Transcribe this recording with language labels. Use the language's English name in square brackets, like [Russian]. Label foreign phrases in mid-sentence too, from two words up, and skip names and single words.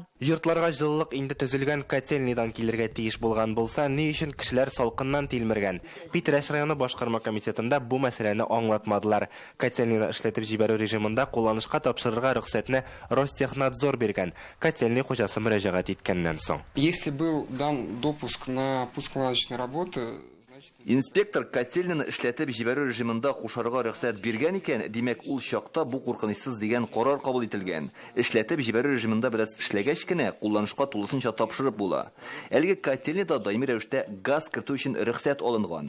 [Tatar] Йортларга җылылык инде төзелгән котельныйдан килергә тиеш булган булса, ни өчен кешеләр салкыннан тилмергән? Питрәш районы башкарма комитетында бу мәсьәләне аңлатмадылар. Котельныйны эшләтеп җибәрү режимында кулланышка тапшырырга рөхсәтне Ростехнадзор биргән. Котельный хуҗасы мөрәҗәгать иткәннән соң. [Russian] Если был дан допуск на пуск-наладочные работы, [Tatar] Инспектор котельныйны эшләтеп җибәрү режимында кушарга рөхсәт биргән икән, димәк ул чакта бу куркынычсыз дигән карар кабул ителгән. Эшләтеп җибәрү режимында бераз эшләгәч кенә кулланышка тулысынча тапшырып була. Әлеге котельныйда даими рәвештә газ кертү өчен рөхсәт алынган.